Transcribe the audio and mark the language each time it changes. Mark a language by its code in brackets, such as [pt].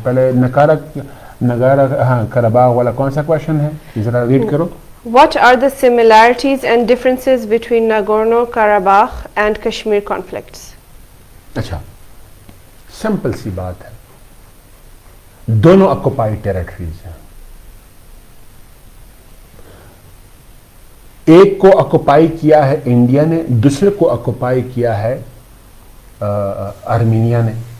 [hi] पहले नगारा हाँ कराबाग वाला कौन सा क्वेश्चन है, जरा रीड करो. [en] What are the similarities and differences between Nagorno-Karabakh and Kashmir conflicts? [hi] अच्छा, सिंपल सी बात है, दोनों ऑक्युपाइड टेरिटरीज हैं. एक को ऑक्युपाई किया है इंडिया ने, दूसरे को ऑक्युपाई किया है आर्मीनिया ने.